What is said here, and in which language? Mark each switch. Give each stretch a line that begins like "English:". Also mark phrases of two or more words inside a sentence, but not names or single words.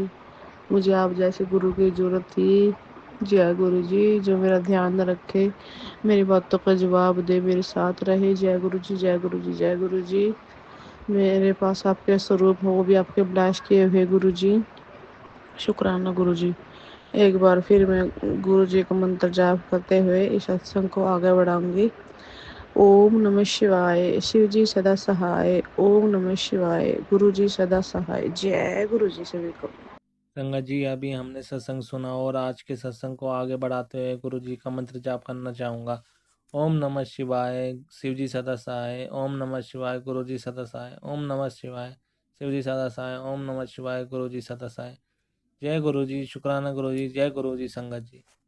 Hindi: मुझे आप जैसे गुरु की ज़रूरत थी. जय गुरु जी जो मेरा ध्यान न रखे, मेरी बातों का जवाब दे, मेरे साथ रहे. जय गुरु जी जय गुरु जी जय गुरु जी. मेरे पास आप के स्वरूप हो, वह भी आप के ब्लेस किए हुए गुरु जी. शुकराना गुरु जी. एक बार फिर मैं गुरु जी का मंत्र जाप करते हुए इस सत्संग को आगे बढ़ाऊँगी. ओम नमः शिवाय. शिव जी सदा सहाय. ओम नमः शिवाय. गुरु जी सदा सहाय. जय गुरु जी. सभी को संगत जी अभी हम ने सत्संग सुना, और आज के सत्संग को आगे बढ़ाते हुए गुरु जी का मंत्र जाप करना चाहूँगा. ओम नमः शिवाय. शिव जी सदा सहाय. ओम नमः शिवाय. गुरु जी सदा सहाय. ओम नमः शिवाय. शिव जी सदा सहाय. ओम नमः शिवाय. गुरु जी सदा सहाय. जय गुरु जी. शुकराना गुरु जी. जय गुरु जी संगत जी.